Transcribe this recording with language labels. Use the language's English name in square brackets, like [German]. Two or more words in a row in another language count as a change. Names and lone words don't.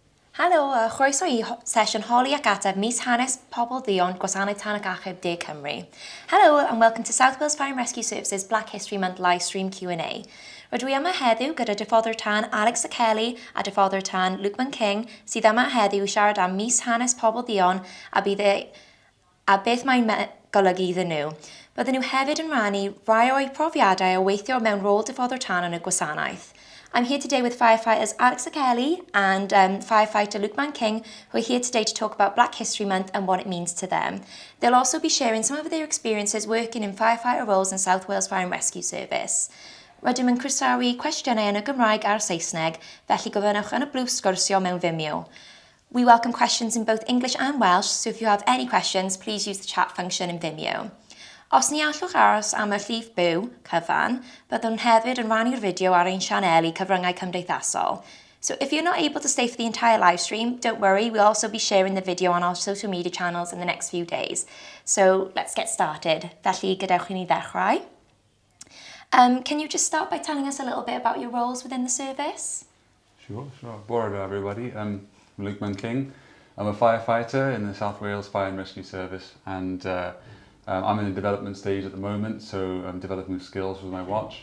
[Welsh] Helo, chroeso I sesiwn holi ac ateb mis hanes pobl ddion gwasanaeth tan ac achub De Cymru. [English] Hello and welcome to South Wales Fire and Rescue Services Black History Month livestream Q&A. [Welsh] Rydw i yma heddiw gyda diffoddwr tan Alex Kelly a diffoddwr tan Lukeman King sydd yma heddiw i siarad am mis hanes pobl ddion a beth mae'n golygu iddyn nhw. Bydden nhw hefyd yn rannu rai o'i profiadau o weithio mewn rôl diffoddwr tan yn y gwasanaeth. [English] I'm here today with firefighters Alex Kelly and firefighter Lukeman King, who are here today to talk about Black History Month and what it means to them. They'll also be sharing some of their experiences working in firefighter roles in South Wales Fire and Rescue Service. [Welsh] Rydym yn croesawu cwestiynau yn y Gymraeg a'r Saesneg, felly gofynnwch yn y blwch sgwrsio mewn Vimeo. [English] We welcome questions in both English and Welsh, so if you have any questions, please use the chat function in Vimeo. [Welsh] Os ni allwch aros am y llif byw, cyfan, byddwn hefyd yn rannu'r fideo ar ein sianeli cyfryngau cymdeithasol. [English] So if you're not able to stay for the entire live stream, don't worry, we'll also be sharing the video on our social media channels in the next few days. So let's get started. [Welsh] Felly, gadewch I ni ddechrau. [English] Can you just start by telling us a little bit about your roles within the service? Sure. Bore everybody. I'm Lukeman King. I'm a firefighter in the South Wales Fire and Rescue Service, and I'm in the development stage at the moment, so I'm developing skills with my watch.